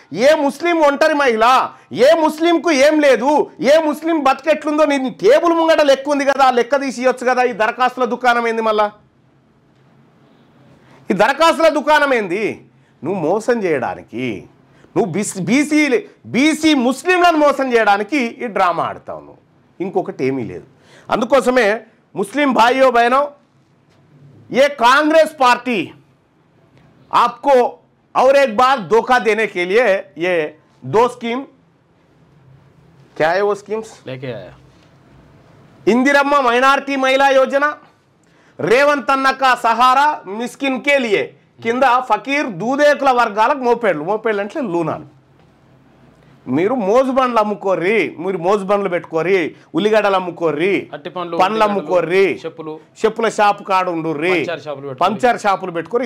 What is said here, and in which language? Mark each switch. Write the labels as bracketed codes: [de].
[te] ఏ ముస్లిం ఒంటరి మహిళ, ఏ ముస్లింకు ఏం లేదు, ఏ ముస్లిం బతికెట్లుందో నీ టేబుల్ ముంగట లెక్క ఉంది కదా, ఆ లెక్క తీసి ఇవ్వచ్చు కదా. ఈ దరఖాస్తుల దుకాణం ఏంది? మళ్ళా ఈ దరఖాస్తుల దుకాణం ఏంది? నువ్వు మోసం చేయడానికి, నువ్వు బీసీ ముస్లింలను మోసం చేయడానికి ఈ డ్రామా ఆడతావు నువ్వు, ఇంకొకటి ఏమీ లేదు. అందుకోసమే ముస్లిం [hi] భాइयों बहनों, ये कांग्रेस पार्टी आपको और एक बार धोखा देने के लिए ये 2 स्कीम, क्या है वो स्कीम्स लेके आया? [te] इंदिरम्मा माइनॉरिटी महिला योजना, రేవంత్ అన్న కా సహారా మిస్కిన్ కే లియే కింద ఫకీర్ దూదేకుల వర్గాలకు మోపేళ్ళు అంటే లూనాలు. మీరు మోజు బండ్లు అమ్ముకోర్రి, మీరు మోజు బండ్లు పెట్టుకోర్రి, ఉల్లిగడ్డలు అమ్ముకోర్రి, పండ్లు అమ్ముకోర్రి, చెప్పుల షాపు కాడ ఉండుర్రి, పంచర్ షాపులు పెట్టుకోరు.